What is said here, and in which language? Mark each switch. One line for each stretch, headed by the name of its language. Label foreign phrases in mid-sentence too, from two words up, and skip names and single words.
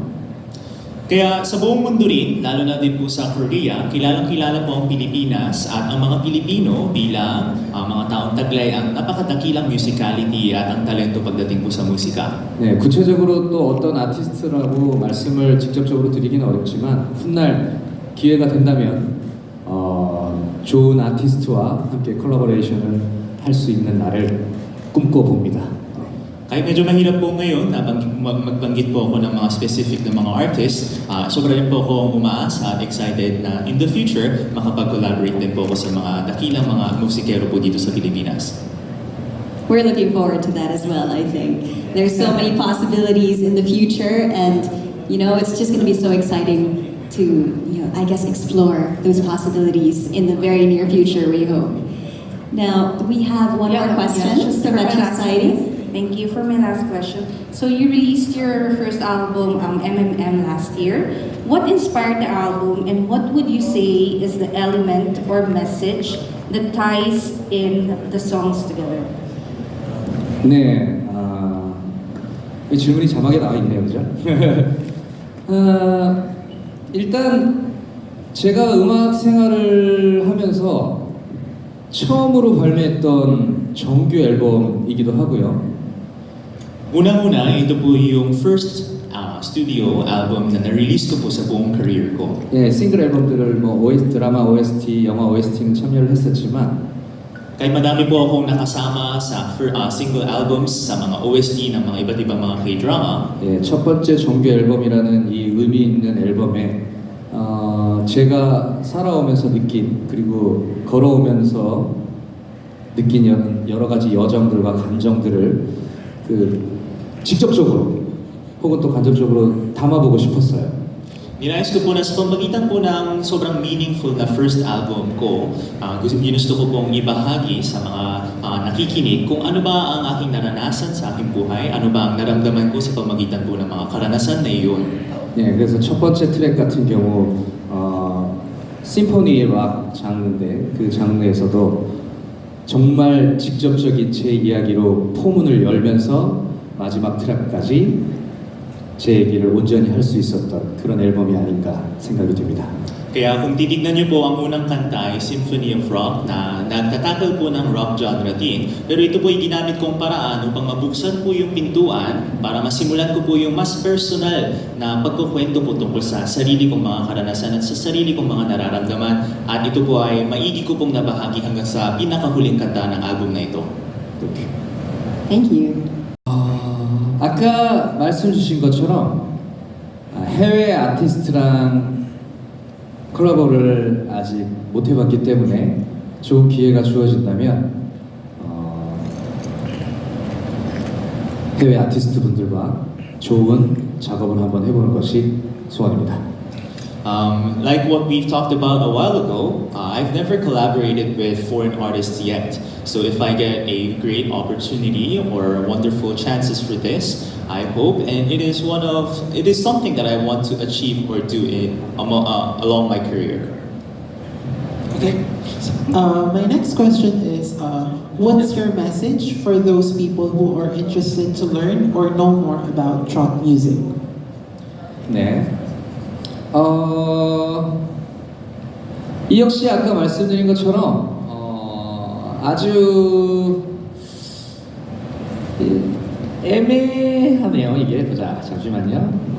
Filipino: Kaya sa buong mundo rin, lalo na din po sa Korea, kilalang-kilala po ang Pilipinas at ang mga Pilipino bilang mga taong taglay ang napakadakilang musicality at ang talento pagdating po sa musika.
Korean: 네, 구체적으로 또 어떤 아티스트라고 말씀을 직접적으로 드리기는 어렵지만 훗날 기회가 된다면 좋은 아티스트와 함께 콜라보레이션을 할 수 있는 날을 꿈꿔봅니다.
Filipino: Kahit medyo mahirap po ngayon na magbanggit po ako ng mga specific na mga artists, sobra rin po akong umaasa at excited na
English: in the future
Filipino: makapag-collaborate din po ako sa mga dakilang mga musikero po dito sa Pilipinas.
English: We're looking forward to that as well, I think. There's so many possibilities in the future, and it's just going to be so exciting to, I guess, explore those possibilities in the very near future, we hope. Now, we have one more question from Metro Society. Thank you for my last question. So you released your first album, MMM, last year. What inspired the album, and what would you say is the element or message that ties in the songs together?
Korean: 네, 이 질문이 자막에 나와 있네요, 그죠? 일단 제가 음악 생활을 하면서 처음으로 발매했던 정규 앨범이기도 하고요.
Filipino: Unang-una, ito po yung
English: first studio album
Filipino: na na-release ko po sa buong career ko.
Korean: 예, 싱글 앨범들을 드라마 OST, 영화 OST는 참여를 했었지만
Filipino: Kahit madami po akong nakasama sa
English: single albums
Filipino: sa mga OST ng mga iba't ibang mga K-drama,
Korean: 예, 첫 번째 정규 앨범이라는 이 의미 있는 앨범에 제가 살아오면서 느낀 그리고 걸어오면서 느낀 여러 가지 여정들과 감정들을 직접적으로 혹은 또 간접적으로 담아보고 싶었어요.
Filipino: Ninais ko po na sa pamamagitan po ng sobrang meaningful na
English: first album
Filipino: ko, ginusto ko pong ibahagi sa mga nakikinig kung ano ba ang aking naranasan sa aking buhay, ano ba ang naramdaman ko sa pamamagitan po ng mga karanasan na iyon.
Korean: 네, 그래서 첫 번째 트랙 같은 경우 심포니 락 장르인데 그 장르에서도 정말 직접적인 제 이야기로 포문을 열면서 마지막 트랙까지 제 얘기를 온전히 할 수 있었던 그런 앨범이 아닌가 생각이 됩니다.
Filipino: Kaya kung titignan niyo po, ang unang kanta ay Symphony of Rock na nagtatakal po ng
English: rock genre
Filipino: din. Pero ito po ay ginamit kong paraan upang mabuksan po yung pintuan para masimulan ko po yung mas personal na pagkukwento po tungkol sa sarili kong mga karanasan at sa sarili kong mga nararamdaman. At ito po ay maigi ko pong nabahagi hanggang sa pinakahuling kanta ng album na ito.
English: Thank you.
Korean: 아까 말씀 주신 것처럼 해외 아티스트랑 콜라보를 아직 못 해봤기 때문에 좋은 기회가 주어진다면 해외 아티스트 분들과 좋은 작업을 한번 해보는 것이 소원입니다.
English: Like what we've talked about a while ago, I've never collaborated with foreign artists yet. So if I get a great opportunity or wonderful chances for this, I hope, and it is something that I want to achieve or do along my career. Okay. My next question is, what's your message for those people who are interested to learn or know more about trot music?
Korean: 네. 이 역시 아까 말씀드린 것처럼 아주 애매하네요. 이게 보자. 잠시만요.